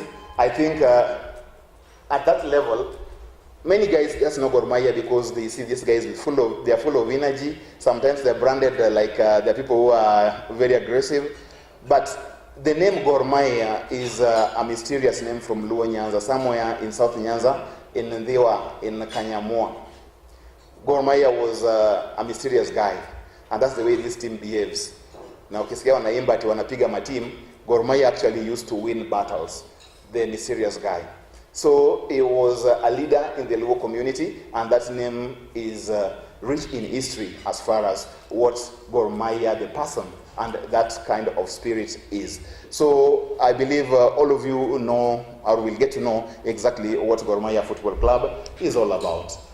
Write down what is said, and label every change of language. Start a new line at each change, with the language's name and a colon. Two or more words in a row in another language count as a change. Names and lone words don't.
English: I think at that level, many guys just know Gor Mahia because they see these guys they are full of energy. Sometimes they're branded like they're people who are very aggressive. But the name Gor Mahia is a mysterious name from Luo Nyanza, somewhere in South Nyanza, in Ndiwa, in Kanyamua. Gor Mahia was a mysterious guy, and that's the way this team behaves. Now,
Swahili: ukisikia wanaimba ati wanapiga mateam,
English: Gor Mahia actually used to win battles, the mysterious guy. So he was a leader in the Luo community, and that name is rich in history as far as what Gor Mahia, the person, and that kind of spirit is. So I believe all of you know, or will get to know exactly what Gor Mahia Football Club is all about.